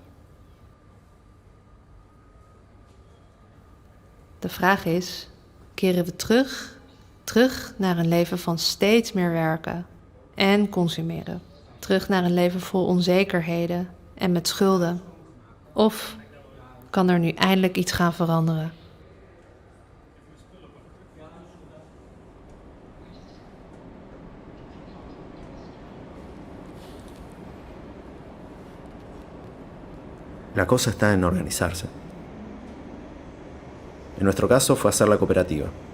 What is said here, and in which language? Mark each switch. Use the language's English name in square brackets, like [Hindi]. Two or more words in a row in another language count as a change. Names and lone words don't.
[Dutch] De vraag is, keren we terug naar een leven van steeds meer werken en consumeren? Terug naar een leven vol onzekerheden en met schulden? Of kan er nu eindelijk iets gaan veranderen? [Spanish] La cosa está en organizarse. En nuestro caso fue hacer la cooperativa.